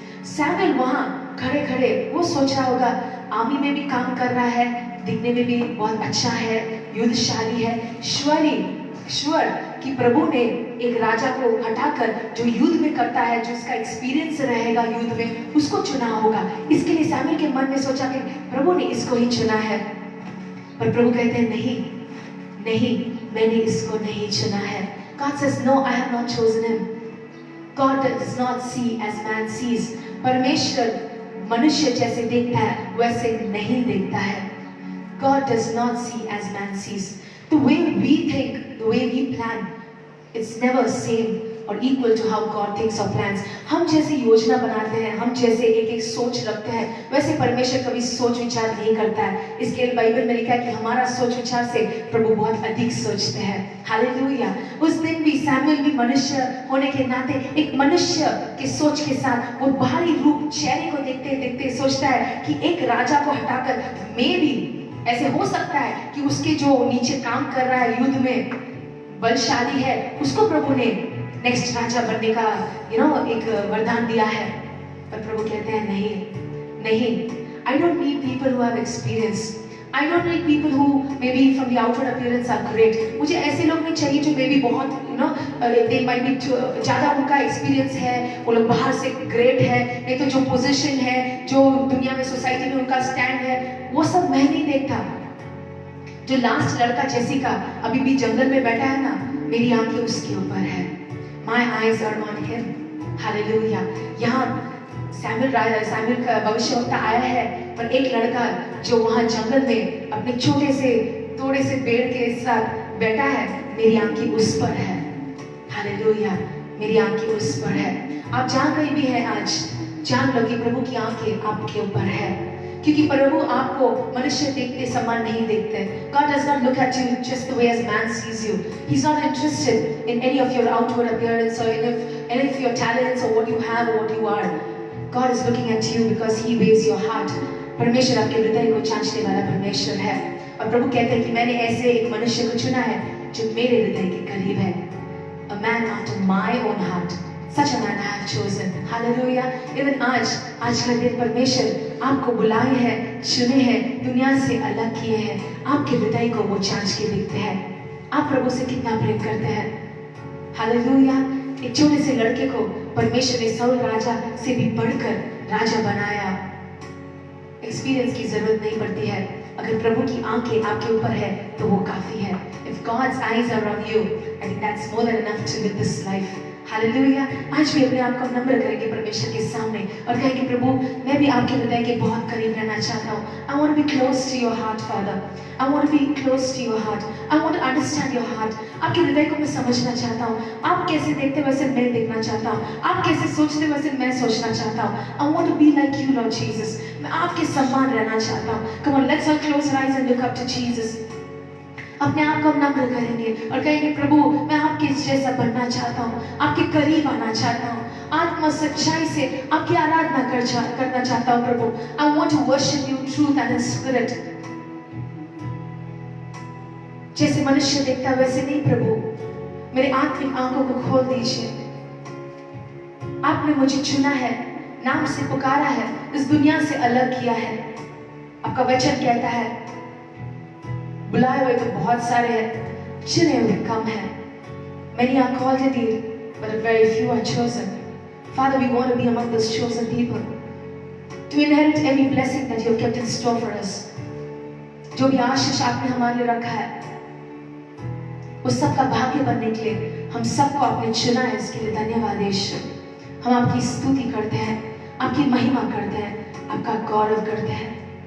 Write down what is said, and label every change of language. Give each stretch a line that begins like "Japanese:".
Hindi: Samuel वहां खड़े खड़े वो सोच रहा होगा, आर्मी में भी काम कर रहा है, दिखने में भी बहुत अच्छा है, युद्धशाली है, श्योर कि प्रभु ने एक राजा को हटाकर जो युद्ध में करता है, जो उसका एक्सपीरियंस रहेगा युद्ध में, उसको चुना होगा। इसके लिए सैमुएल के मन में सोचा कि प्रभु ने इसको ही चुना है। पर प्रभु कहते हैं नहीं, मैंने इसको नहीं चुना है।
English: God says no, I have not chosen him. God does not see as man sees.
Hindi: परमेश्वर मनुष्य जैसे देखता है वैसे नहीं देखता है।
English: God does not see as man sees. The way we think, the way we plan, it's never same or equal to how God thinks or plans.
Hindi: हम जैसे योजना बनाते हैं, हम जैसे एक सोच रखते हैं, वैसे परमेश्वर कभी सोच विचार नहीं करता है। इसके लिए बाइबल में लिखा है कि हमारा सोच विचार से प्रभु बहुत अधिक सोचते हैं। हालेलुया। उस दिन भी सैमुएल भी मनुष्य होने के नाते एक मनुष्य के सोच के साथ वो बाहरी रूप चेहरे को देखते देखते सोचता है कि एक राजा को हटाकर मे भी ऐसे हो सकता है कि उसके जो नीचे काम कर रहा है युद्ध में बलशाली है, उसको प्रभु ने नेक्स्ट राजा बनने का एक वरदान दिया है। पर प्रभु कहते हैं नहीं,
English: I don't need people who have experience. I don't need people who maybe from the outward appearance are great.
Hindi: मुझे ऐसे लोग नहीं चाहिए जो
English: maybe
Hindi: बहुत
English: they might be
Hindi: ज़्यादा उनका एक्सपीरियंस है, वो लोग बाहर से ग्रेट है, नहीं तो जो पोजीशन है, जो दुनिया में सोसाइटी में उनका स्टैंड है, वो सब मैं नहीं देखता। जो लास्ट लड़का जेसी का अभी भी जंगल में बैठा है ना, मेरी आंखें उसके ऊपर है।
English: My eyes are on him. Hallelujah.
Hindi: यहाँ सैमुएल का भविष्यवक्ता आया है, पर एक लड़का जो वहाँ जंगल में अपने छोटे से थोड़े से पेड़ के साथ बैठा है, मेरी आंखें उस पर है। हालेलुया। मेरी आंखें उस पर है। आप जहाँ कहीं भी हैं आज, जान लो कि प्रभु की आंखें आपके ऊपर है, क्योंकि प्रभु आपको मनुष्य देखते समान नहीं देखते।
English: God does not look at you just the way as man sees you. He's not interested in any of your outward appearance or any of your talents or what you have or what you are. God is looking at you because He weighs your heart.
Hindi: परमेश्वर आपके हृदय को जांचने वाला परमेश्वर है, और प्रभु कहते हैं कि मैंने ऐसे एक मनुष्य को चुना है जो मेरे हृदय के करीब है।
English: A man after my own heart. Such a man I have chosen. Hallelujah. Even
Hindi: आज का दिन परमेश्वर आपको बुलाए हैं, चुने हैं, दुनिया से अलग किए हैं, आपके हृदय को वो जांच के देखते हैं। आप प्रभु से कितना प्रेम करते हैं। हालेलुया। एक छोटे से लड़के को परमेश्वर ने सौल राजा से भी बढ़कर राजा बनाया। एक्सपीरियंस की जरूरत नहीं पड़ती है, अगर प्रभु की आंखें आपके ऊपर है तो वो काफी है।
English: If God's eyes are on you, I think that's more than enough to live this life.
Hindi: Hallelujah. आज भी अपने आप को नम्र करेंगे परमेश्वर के सामने और कहेंगे, प्रभु मैं भी आपके हृदय के बहुत करीब रहना चाहता हूँ।
English: I want to be close to your heart, Father. I want to be close to your heart. I want to understand your heart.
Hindi: आपके हृदय को मैं समझना चाहता हूँ। आप कैसे देखते वैसे मैं देखना चाहता हूँ। आप कैसे सोचते वैसे मैं सोचना चाहता हूँ।
English: I want to be like you, Lord Jesus.
Hindi: मैं आपके समान रहना चाहता हूँ।
English: Come on, let's all close our eyes and look up to Jesus.
Hindi: अपने आप को हम नम्र करेंगे और कहेंगे, प्रभु मैं आपके जैसा बनना चाहता हूँ, आपके करीब आना चाहता हूँ, आत्मा सच्चाई से आपकी आराधना करना चाहता हूँ।
English: प्रभु I want to worship you truth and in spirit.
Hindi: जैसे मनुष्य देखता है वैसे नहीं प्रभु, मेरे आत्मिक आंखों को खोल दीजिए। आपने मुझे चुना है, नाम से पुकारा है, इस दुनिया से अलग किया है। आपका वचन कहता है बुलाए हुए तो बहुत सारे हैं, चुने हुए कम हैं।
English: Many are called indeed, but very few are chosen. Father, we want to be among those chosen people. to inherit every blessing that you have kept in store for us.
Hindi: जो भी आशीष आपने हमारे लिए रखा है, उस सब का भाग्य बनने के लिए हम सबको आपने चुना है। इसके लिए धन्यवाद यीशु। हम आपकी स्तुति करते हैं, आपकी महिमा करते हैं, आपका गौरव करते हैं।